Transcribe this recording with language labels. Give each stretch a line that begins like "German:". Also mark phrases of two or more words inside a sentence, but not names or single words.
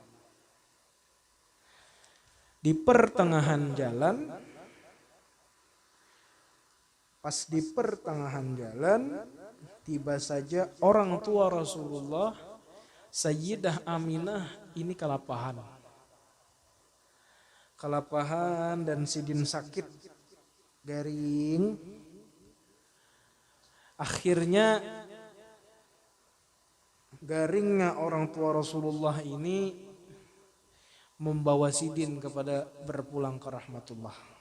Indonesian: Di pertengahan jalan, tiba saja orang tua Rasulullah, Sayyidah Aminah ini kelapahan dan Sidin sakit, garing. Akhirnya garingnya orang tua Rasulullah ini membawa Sidin kepada berpulang ke rahmatullah.